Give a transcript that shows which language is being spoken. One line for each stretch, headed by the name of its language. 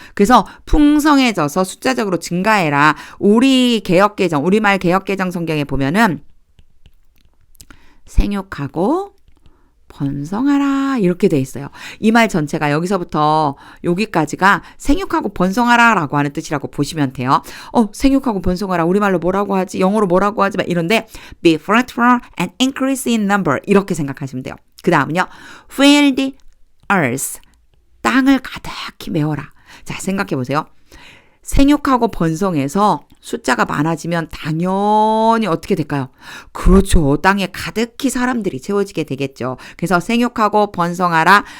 Korean: 그래서 풍성해져서 숫자적으로 증가해라. 우리말 개역개정 성경에 보면은 생육하고 번성하라 이렇게 돼 있어요. 이 말 전체가 여기서부터 여기까지가 생육하고 번성하라 라고 하는 뜻이라고 보시면 돼요. 생육하고 번성하라 우리말로 뭐라고 하지? 영어로 뭐라고 하지? 막 이런데
English: be fruitful and increase in number
Korean: 이렇게 생각하시면 돼요. 그 다음은요.
English: fill the earth
Korean: 땅을 가득히 메워라. 자, 생각해 보세요. 생육하고 번성해서 숫자가 많아지면 당연히 어떻게 될까요? 그렇죠. 땅에 가득히 사람들이 채워지게 되겠죠. 그래서 생육하고 번성하라.